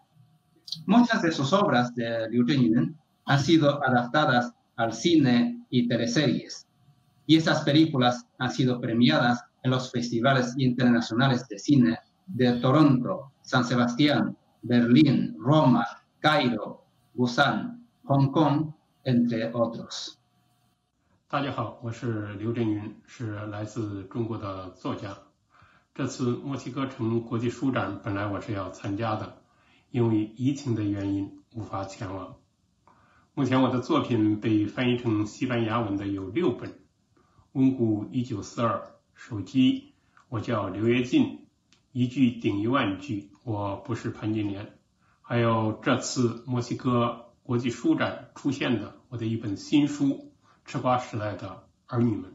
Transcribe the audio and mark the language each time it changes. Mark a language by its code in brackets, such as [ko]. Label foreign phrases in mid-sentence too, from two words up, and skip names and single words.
[es] Muchas de sus obras de Liu Zhengyuan han sido adaptadas al cine y teleseries, y estas películas han sido premiadas en los festivales internacionales de cine de Toronto, San Sebastián, Berlín, Roma, Cairo, Busan, Hong Kong, entre otros. [zh] 大家好，我是刘振云，是来自中国的作家。这次墨西哥城国际书展本来我是要参加的，因为疫情的原因无法前往。目前我的作品被翻译成西班牙文的有6本，温故1942，手机我叫刘跃进，一句顶1万句，我不是潘金莲，还有这次墨西哥国际书展出现的我的一本新书吃瓜时代的儿女们。